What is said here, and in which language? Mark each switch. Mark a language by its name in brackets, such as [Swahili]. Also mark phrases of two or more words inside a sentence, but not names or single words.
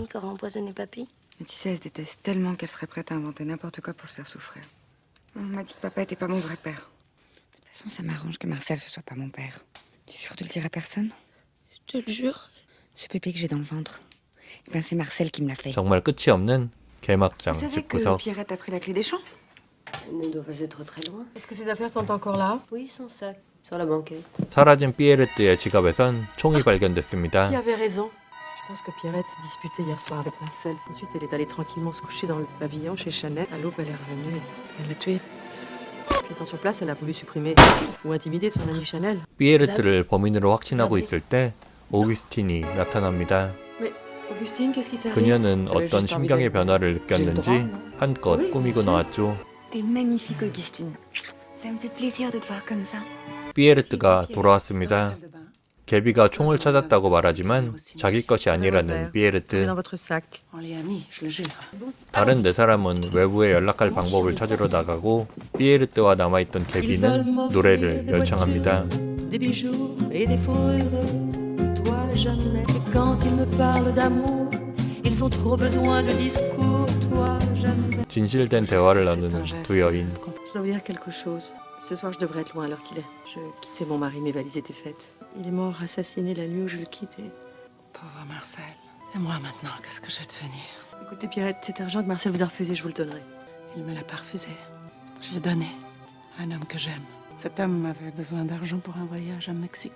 [French] Qui aura empoisonné papy? Mais tu sais, elle se déteste tellement qu'elle serait prête à inventer n'importe quoi pour se faire souffrir. On m'a dit que papa était pas mon vrai père. De toute façon, ça m'arrange que Marcel ce soit pas mon père. Tu es sûr de le dire à personne? Je te le jure. Ce bébé que j'ai dans le ventre, eh ben c'est Marcel qui me l'a fait. [Korean] 정말 끝이 없는 개막장 [French] Vous savez que [Korean] 집구석. [French] Pierrette a pris la clé des champs? Elle ne doit pas être très loin. Est-ce que ces affaires sont encore là? Oui, son sac. Sur la banquette. [Korean] 사라진 피에르트의 지갑에선 총이 발견됐습니다. [French] Qui avait raison? Je pense que Pierrette s'est disputée hier soir avec Marcel. Ensuite, elle est allée tranquillement se coucher dans le pavillon chez Chanel. À l'aube, elle est revenue. Elle l'a tué. Puis, étant sur place, elle a voulu supprimer ou intimider son amie Chanel. [Korean] 피에르트를 범인으로 확신하고 있을 때 오기스틴이 나타납니다. [French] Mais Augustine, qu'est-ce qui t'arrive? [Korean] 그녀는 어떤 심경의 변화를 느꼈는지 한껏 꾸미고 나왔죠. [French] T'es magnifique, Augustine. Ça me fait plaisir de te voir comme ça. [Korean] 피에르트가 돌아왔습니다. 개비가 총을 찾았다고 말하지만 자기 것이 아니라는 [French] C'est [Korean] 피에르트. [French] dans votre sac. On les a mis, je le jure. [Korean] 다른 네 사람은 외부에 연락할 방법을 찾으러 나가고 피에르트와 남아있던 개비는 노래를 열창합니다. [French] Des bijoux et des fourrures, toi jamais. Et quand ils me parlent d'amour, ils ont trop besoin de discours, toi jamais. [Korean] 진실된 대화를 나누는 두 여인. [French] Je dois vous dire quelque chose. Ce soir, je devrais être loin à l'heure qu'il est. Je quittais mon mari, mes valises étaient faites. Il est mort, assassiné la nuit où je le quittais. Pauvre Marcel. Et moi maintenant, qu'est-ce que je vais devenir? Écoutez, Pierrette, cet argent que Marcel vous a refusé, je vous le donnerai. Il me l'a pas refusé. Je l'ai donné à un homme que j'aime. Cet homme avait besoin d'argent pour un voyage à Mexico.